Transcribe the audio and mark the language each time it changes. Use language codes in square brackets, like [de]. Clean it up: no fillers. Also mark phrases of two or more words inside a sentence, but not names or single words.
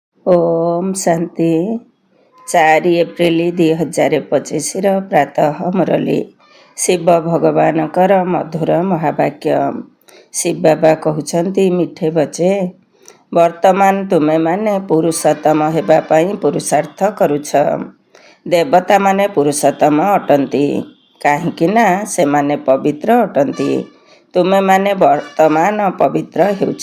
[or] ଓମ ଶାନ୍ତି। 4 ଏପ୍ରିଲ 2025 ପ୍ରାତଃ ମୁରଲୀ। ଶିବ ଭଗବାନଙ୍କର ମଧୁର ମହାବାକ୍ୟ। [hi] शिव बाबा कहते मिठे बचे, [or] ବର୍ତ୍ତମାନ ତୁମେ ମାନେ ପୁରୁଷୋତ୍ତମ ହେବା ପାଇଁ ପୁରୁଷାର୍ଥ କରୁଛ। ଦେବତା ମାନେ ପୁରୁଷୋତ୍ତମ ଅଟନ୍ତି, କାହିଁକି ନା ସେ ମାନେ ପବିତ୍ର ଅଟନ୍ତି। ତୁମେ ମାନେ ବର୍ତ୍ତମାନ ପବିତ୍ର ହେଉଛ।